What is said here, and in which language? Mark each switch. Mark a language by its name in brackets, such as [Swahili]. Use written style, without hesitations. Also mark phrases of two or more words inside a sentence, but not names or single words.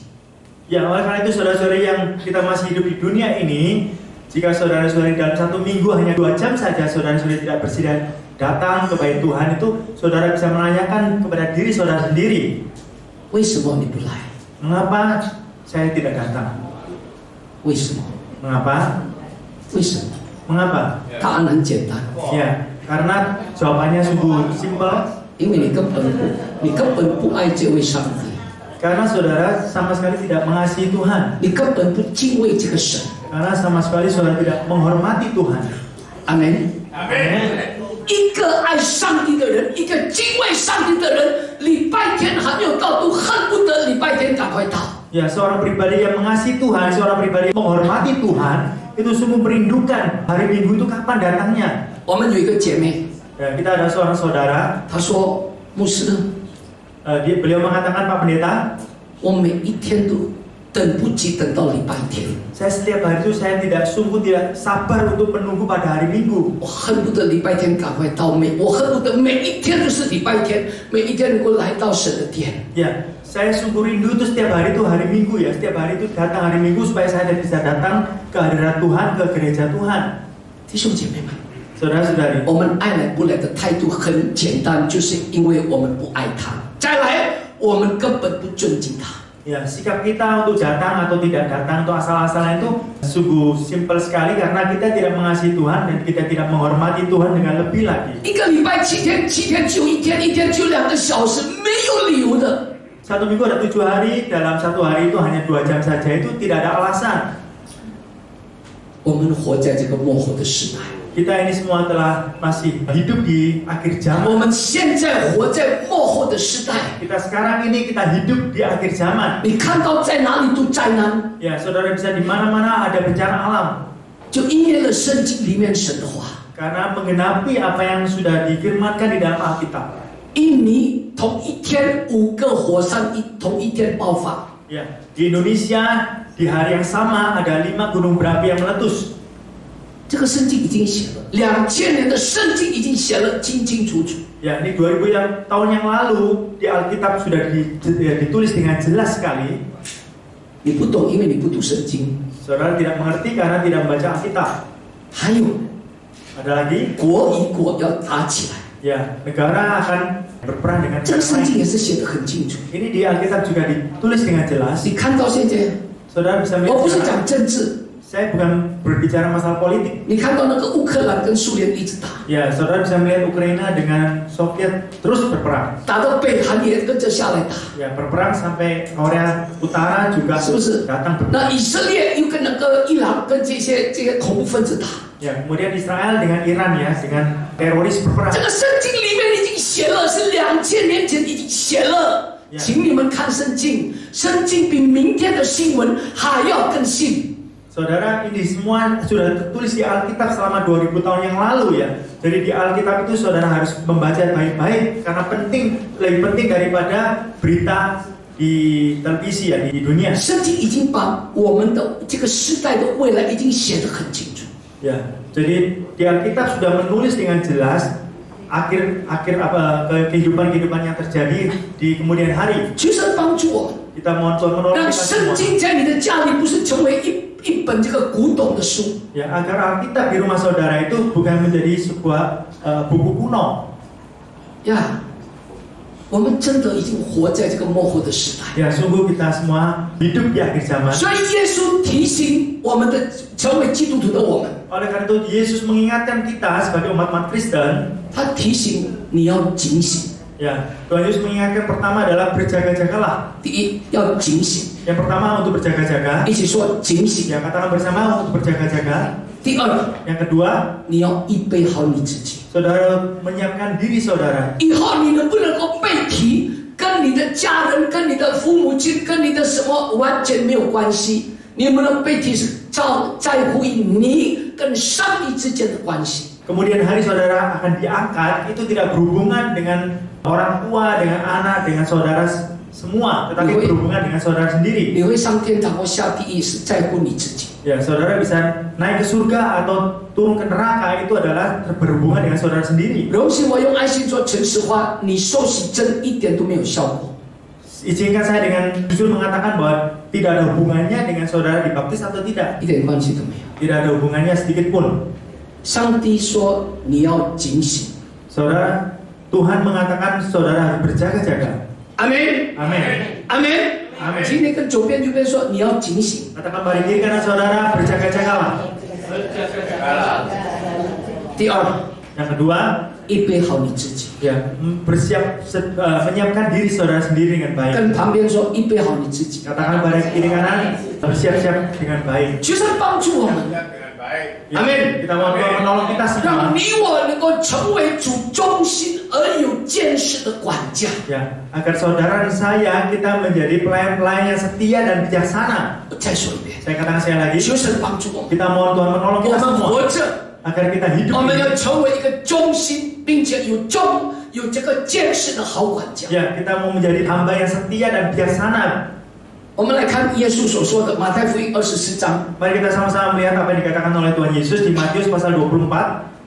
[Indonesian] Ya, oleh karena itu saudara-saudari yang kita masih hidup di dunia ini, jika saudara-saudari dalam 1 minggu hanya 2 jam saja saudara-saudari tidak bersedia datang ke bait Tuhan, itu saudara bisa menanyakan kepada diri saudara sendiri, [Chinese] 为什么你不来？ [Indonesian] mengapa saya tidak datang? [Chinese] 为什么？ [Indonesian] Mengapa? [Chinese] 为什么？ [Indonesian] Mengapa? [Chinese] 答案很简单， [Indonesian] Ya, karena jawabannya sungguh simpel. [Chinese] 因为你根本不爱这位上帝， [Indonesian] Karena saudara sama sekali tidak mengasihi Tuhan. [Chinese] 你根本不敬畏这个神。 [Indonesian] Karena sama sekali saudara tidak menghormati Tuhan. [Chinese] 阿门。 [Indonesian] Amin. [Chinese] 一个爱上帝的人，一个敬畏上帝的人，礼拜天还没有到，都恨不得礼拜天赶快到。 [Indonesian] Ya, seorang pribadi yang mengasihi Tuhan, seorang pribadi yang menghormati Tuhan, itu sungguh merindukan hari Minggu itu kapan datangnya. [Chinese] 我们有一个姐妹， [Indonesian] Ya, kita ada seorang saudara, [Chinese] 她说：“牧师， [Indonesian] beliau mengatakan, Pak Pendeta, [Chinese] 我每一天都等不及等到礼拜天， [Indonesian] saya setiap hari itu saya sungguh tidak sabar untuk menunggu pada hari Minggu. [Chinese] 我恨不得礼拜天赶快到，我恨不得每一天都是礼拜天，每一天能够来到神的殿。” [Indonesian] Ya, saya sungguh rindu itu setiap hari itu hari Minggu ya, setiap hari itu datang hari Minggu supaya saya bisa datang ke hadirat Tuhan, ke gereja Tuhan. [Chinese] 弟兄姐妹们， [Indonesian] Saudara-saudari, [Chinese] 我们爱来不来的态度很简单，就是因为我们不爱他。再来，我们根本不尊敬他。 [Indonesian] ya sikap kita untuk datang atau tidak datang atau asal-asalan itu sungguh simpel sekali karena kita tidak mengasihi Tuhan dan kita tidak menghormati Tuhan dengan lebih lagi. [Chinese] 一个礼拜7天，7天就1天，1天就2个小时，没有理由的。 [Indonesian] Satu minggu ada 7 hari, dalam satu hari itu hanya 2 jam saja, itu tidak ada alasan. [Chinese] 我们活在这个末后的时代， [Indonesian] Kita ini semua telah masih hidup di akhir [Chinese] 我 [Indonesian] zaman. [Chinese] 们现在活在末后的时代。 [Indonesian] Kita sekarang ini kita hidup di akhir zaman. [Chinese] 你看到在哪里都灾难， [Indonesian] Ya, saudara bisa di mana-mana ada bencana alam [Chinese] 就应验了圣经里面神的话。 [Indonesian] karena menggenapi apa yang sudah difirmankan di dalam Alkitab. [Chinese] 印尼同一天5个火山同一天爆发， [Indonesian] Ya, di Indonesia di hari yang sama ada 5 gunung berapi yang meletus. [Chinese] 这个圣经已经写了，2000年的圣经已经写了清清楚楚。 [Indonesian] Ya, ini 2000 tahun yang lalu di Alkitab sudah ditulis dengan jelas sekali. [Chinese] 你不懂，因为你不读圣经。 [Indonesian] Saudara tidak mengerti karena tidak membaca Alkitab. [Chinese] 还有， [Indonesian] Ada lagi, [Chinese] 国与国要打起来， [Indonesian] ya negara akan berperang dengan [Chinese] 这个 [Indonesian] negara [Chinese] 圣经 [Indonesian] lain. [Chinese] 也是写得很清楚。 [Indonesian] Ini di Alkitab juga ditulis dengan jelas. [Chinese] 你看到现在， [Indonesian] Saudara bisa [Chinese] 我不是 [Indonesian] melihat. [Chinese] 讲政治， [Indonesian] Saya bukan berbicara masalah politik. [Chinese] 你看到那个乌克兰跟苏联一直打， [Indonesian] Ya, saudara bisa melihat Ukraina dengan Soviet terus berperang. [Chinese] 打到北韩也跟着下来打。 [Indonesian] Ya, berperang sampai Korea Utara juga [Chinese] 是不是？ [Indonesian] datang berperang. [Chinese] 那以色列又跟那个伊朗跟这些恐怖分子打。 [Indonesian] Ya, kemudian Israel dengan Iran ya, dengan teroris berperang. [Chinese] 这个圣经里面已经写了，是2000年前已经写了。 Yeah. 请你们看圣经，圣经比明天的新闻还要更新。 [Indonesian] Saudara, ini semua sudah tertulis di Alkitab selama 2000 tahun yang lalu ya. Jadi di Alkitab itu saudara harus membaca baik-baik karena lebih penting daripada berita di televisi ya di dunia. [Chinese] 圣经已经把我们的这个时代的未来已经写得很清楚。 [Indonesian] Ya, jadi di Alkitab sudah menulis dengan jelas akhir kehidupan yang terjadi di kemudian hari. [Chinese] 求神帮助我们， [Indonesian] Kita mohon Tuhan menolong [Chinese] 让 [Indonesian] kita [Chinese] 圣 [Indonesian] semua. [Chinese] 经在你的家里不是成为一本这个古董的书， [Indonesian] Ya, agar Alkitab di rumah saudara itu bukan menjadi sebuah buku kuno. [Chinese] 呀，我们真的已经活在这个末后的时代。 [Indonesian] Ya, sungguh kita semua hidup di akhir zaman. [Chinese] 所以耶稣提醒我们的成为基督徒的我们， [Indonesian] Oleh karena itu Yesus mengingatkan kita sebagai umat Kristen. [Chinese] 他提醒你要警醒。 [Indonesian] Ya, Tuhan Yesus mengingatkan pertama adalah berjaga-jagalah. [Chinese] 第一要警醒， [Indonesian] Yang pertama untuk berjaga-jaga. [Chinese] 一起说警醒。 [Indonesian] Ya, katakan bersama untuk berjaga-jaga. [Chinese] 第二， [Indonesian] Yang kedua, [Chinese] 你要预备好你自己。 [Indonesian] saudara menyiapkan diri saudara. [Chinese] 以后你能不能够被提，跟你的家人、跟你的父母亲、跟你的什么完全没有关系。你能不能被提是在乎于你跟上帝之间的关系。 [Indonesian] Kemudian hari saudara akan diangkat, itu tidak berhubungan dengan orang tua, dengan anak, dengan saudara semua, tetapi berhubungan dengan saudara sendiri. [Chinese] 你会上天堂或下地狱是在乎你自己。 [Indonesian] Ya, saudara bisa naik ke surga atau turun ke neraka, itu adalah berhubungan dengan saudara sendiri. [Chinese] 容许我用爱心说诚实话，你受洗真一点都没有效果。 [Indonesian] Izinkan saya dengan jujur mengatakan bahwa tidak ada hubungannya dengan saudara dibaptis atau tidak. [Chinese] 一点关系都没有。 [Indonesian] Tidak ada hubungannya sedikit pun. [Chinese] 上帝说你要警醒。 [Indonesian] Saudara, Tuhan mengatakan saudara harus berjaga-jaga. [Chinese] 阿门， [Indonesian] Amin. [Chinese] 阿门， [Indonesian] Amin. [Chinese] 今天跟左边右边说你要警醒。 [Indonesian] Katakan balik kiri kanan saudara, berjaga-jagalah. [Chinese] 第二， [Indonesian] Yang kedua, [Chinese] 预备好你自己。 [Indonesian] ya menyiapkan diri saudara sendiri dengan baik. [Chinese] 跟旁边说预备好你自己。 [Indonesian] Katakan balik kiri kanan, bersiap-siap dengan baik. [Chinese] 求神帮助我们， [Indonesian] Amin. Kita mohon Tuhan menolong kita [Chinese] 让 [Indonesian] semua. [Chinese] 你我能够成为主忠心而有见识的管家。 [Indonesian] Ya, agar saudara dan saya kita menjadi pelayan-pelayan yang setia dan bijaksana. [Chinese] 我再说一遍， [Indonesian] Saya katakan sekali lagi, [Chinese] 求神帮助我们， [Indonesian] kita mohon Tuhan menolong [Chinese] 我 [Indonesian] kita [Chinese] 们 [Indonesian] semua [Chinese] 活着， [Indonesian] agar kita hidup [Chinese] 我们 [Indonesian] ini. [Chinese] 要成为一个忠心并且有这个见识的好管家。 [Indonesian] Ya, kita mau menjadi hamba yang setia dan bijaksana. [Chinese] 我们来看耶稣所说的马太福音24章。 [Indonesian] Mari kita sama-sama melihat apa yang dikatakan oleh Tuhan Yesus di Matius pasal 24.